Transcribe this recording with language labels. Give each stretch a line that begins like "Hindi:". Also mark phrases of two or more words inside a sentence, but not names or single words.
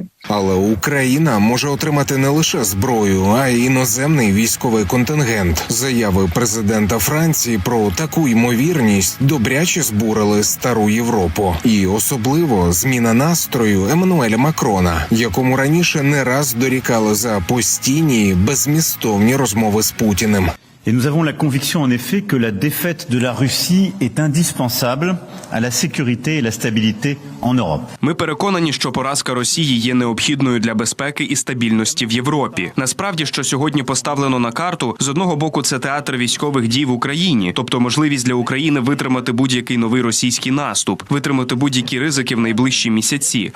Ukrainian: Але Україна може отримати не лише зброю, а й іноземний військовий контингент. Заяви президента Франції про таку ймовірність добряче збурили стару Європу. І особливо зміна настрою Еммануеля Макрона, якому раніше не раз дорікали за постійні, беззмістовні розмови з Путіним.
French: Et nous avons la conviction en effet que la défaite de la Russie est indispensable à la sécurité et la stabilité en Europe.
Ukrainian: Ми переконані, що поразка Росії є необхідною для безпеки і стабільності в Європі. Насправді, що сьогодні поставлено на карту, з одного боку це театр військових дій в Україні, тобто можливість для України витримати будь-який новий російський наступ, витримати будь-які ризики в найближчі місяці.